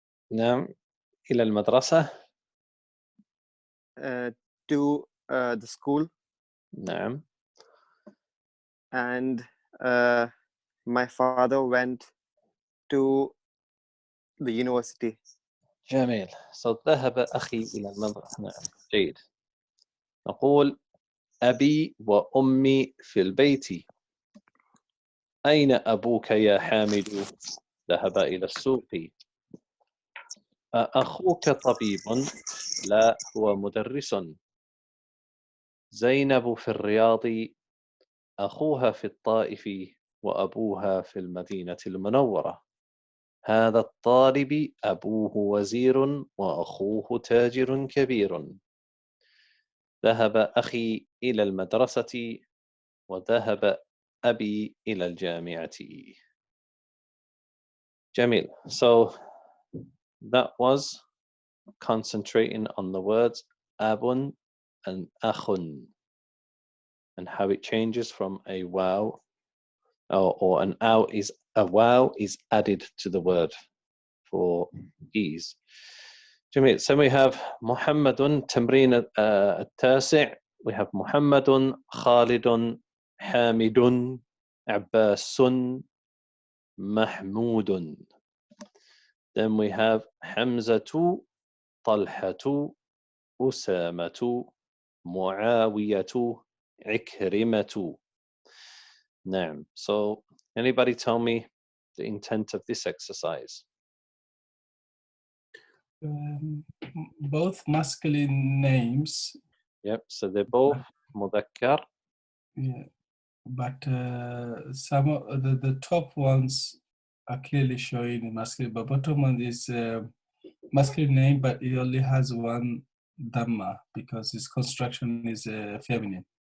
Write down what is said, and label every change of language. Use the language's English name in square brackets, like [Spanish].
[Arabic] نعم. إلى المدرسة. [English] to the school, [Arabic] نعم. [English] and my father went to the university. [Arabic] جميل. So ذهب أخي إلى المدرسة. نعم. جيد. نقول أبي وأمي في البيت. أين أبوك يا حامد؟ ذهب إلى السوق. أخوك طبيب؟ لا، هو مدرس. زينب في الرياض، أخوها في الطائف، وأبوها في المدينة المنورة. هذا الطالب أبوه وزير وأخوه تاجر كبير. ذهب أخي إلى المدرسة وذهب أبي إلى الجامعة. جميل. [English] So that was concentrating on the words abun and akhun and how it changes from a wow or an ow is a wow is added to the word for ease. جميل. So we have محمد [Arabic] تمرين التاسع. [English] We have محمد خالد حامد عباس محمود. Then we have حمزة طلحة أسامة معاوية عكرمة. [Arabic] نعم. [English] So anybody tell me the intent of this exercise? Both masculine names. Yep. So they're both مذكر. Yeah, but some of the top ones are clearly showing the masculine, but bottom one is masculine name, but it only has one dhamma because its construction is feminine.